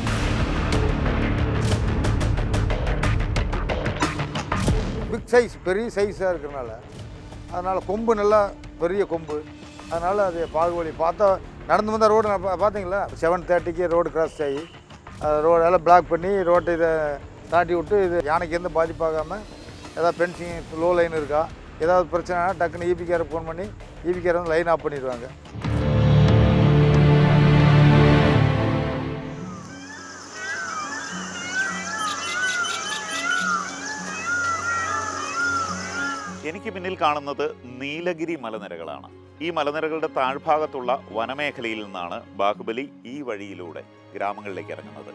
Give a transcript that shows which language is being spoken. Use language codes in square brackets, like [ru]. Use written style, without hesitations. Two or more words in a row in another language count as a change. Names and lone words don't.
[en] big size, [ta] பெரிய சைஸாக இருக்கிறனால அதனால் கொம்பு நல்லா பெரிய கொம்பு, அதனால் அது பாகுபலி பார்த்தா நடந்து வந்தால் ரோடு பார்த்தீங்களா 7:30க்கு [en] road cross [ta] ஆகி ரோடு எல்லாம் பிளாக் பண்ணி ரோட்டை இதை தாட்டி விட்டு இது யானைக்கு எந்த பாதிப்பாகாமல் ஏதாவது [en] fencing low line [ta] இருக்கா, ஏதாவது பிரச்சனைனா டக்குன்னு EPக்காரை ஃபோன் பண்ணி EPக்காரை வந்து [en] line off [ta] பண்ணிடுவாங்க. [ml] എനിക്ക് പിന്നിൽ കാണുന്നത് നീലഗിരി മലനിരകളാണ്. ഈ മലനിരകളുടെ താഴ്ഭാഗത്തുള്ള വനമേഖലയിൽ നിന്നാണ് ബാഹുബലി ഈ വഴിയിലൂടെ ഗ്രാമങ്ങളിലേക്ക് ഇറങ്ങുന്നത്.